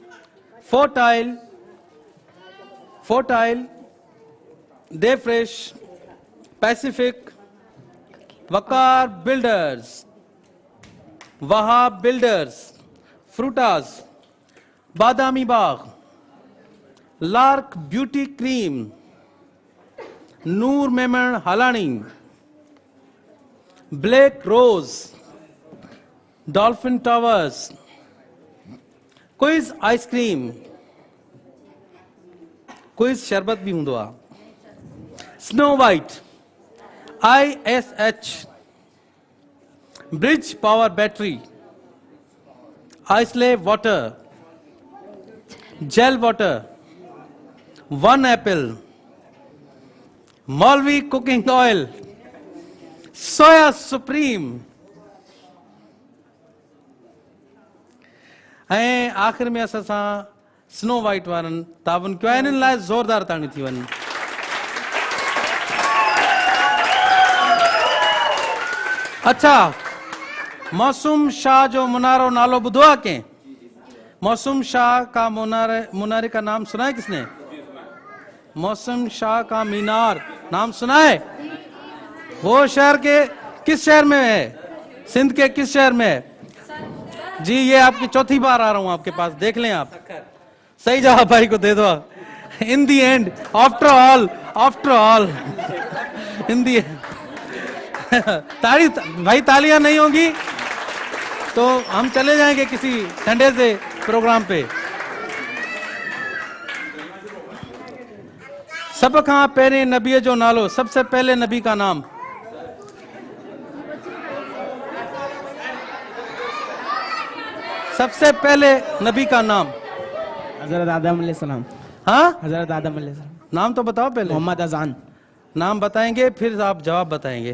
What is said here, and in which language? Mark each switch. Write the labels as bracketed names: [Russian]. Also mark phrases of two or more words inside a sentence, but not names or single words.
[Sindhi] फोर्टाइल, डे फ्रेश, पैसिफिक, वकार बिल्डर्स, वहाब बिल्डर्स, फ्रूटास, बादामी बाग, लार्क ब्यूटी क्रीम, नूर मेमन हलानी, ब्लैक रोज, डॉल्फिन टावर्स, क्विज आइसक्रीम, क्विज शरबत भी हूंदो आहे, स्नो वाइट, ISH, ब्रिज पावर बैटरी, आइसले वाटर, जेल वाटर, वन एप्पल, मौलवी कुकिंग ऑयल, सोया सुप्रीम। ऐं आख़िर में असां सां स्नो वाइट वारनि ताउन कयो आहे। इन्हनि लाइ ज़ोरदार ताणी थी वञे। अच्छा, मौसम शाह जो मुनारो नालो ॿुधो आहे कंहिं? [Urdu] موسم شاہ کا منارے کا نام سنا ہے کس نے? موسم شاہ کا مینار نام سنا ہے? وہ شہر کے کس شہر میں ہے? سندھ کے کس شہر میں ہے? جی یہ آپ کی چوتھی بار آ رہا ہوں آپ کے پاس، دیکھ لیں آپ. صحیح جواب بھائی کو دے دو. [English] in the end, after all in the [Urdu] تالی بھائی، تالیاں نہیں ہوگی تو ہم چلے جائیں گے کسی ٹھنڈے سے پروگرام پے. [Sindhi] सब खां पहिरें नबीअ जो नालो, [Urdu] سب سے پہلے نبی کا نام. سب سے پہلے نبی کا نام. हजरत आदम अलैहिस्सलाम। हाँ, हजरत आदम अलैहिस्सलाम। نام تو بتاؤ پہلے. मोहम्मद अजान। نام بتائیں گے پھر آپ جواب بتائیں گے.